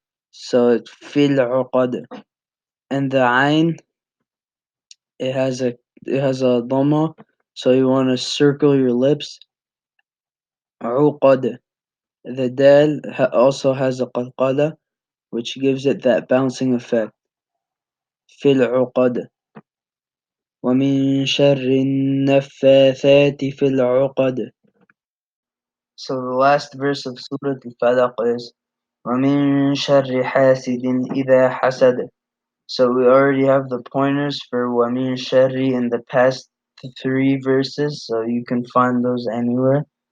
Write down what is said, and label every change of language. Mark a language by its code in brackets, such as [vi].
[en] So it's fil uqad. And the ayn, it has a dhamma, so you want to circle your lips. Uqad. The dal also has a qalqala, which gives it that bouncing effect. Fil uqad. [ar] ومن شر النفاثات في العقد. [en] So the last verse of Surah Al-Falaq is [ar] وَمِن شَرِّ حَاسِدٍ إِذَا حَسَدَ. [en] So we already have the pointers for [ar] وَمِن شَرِّ [en] in the past 3 verses, so you can find those anywhere.